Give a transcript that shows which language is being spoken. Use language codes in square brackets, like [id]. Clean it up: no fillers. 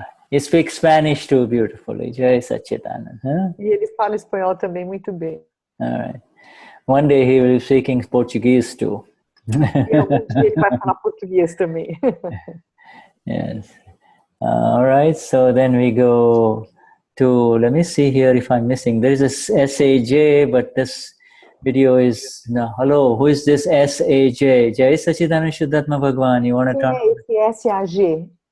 [en] He speaks Spanish too beautifully. Jai Sachidanand. Huh? [pt] E ele fala espanhol também muito bem. [en] All right. One day he will be speaking Portuguese too. [pt] E algum dia ele vai falar português também. [en] Yes. All right. So then we go to, let me see here if I'm missing. There is a SAJ, but this video is, no, hello, who is this SAJ? Jai Sachidananda Shuddhatma Bhagwan, you want to talk? [pt] Esse SAG, J.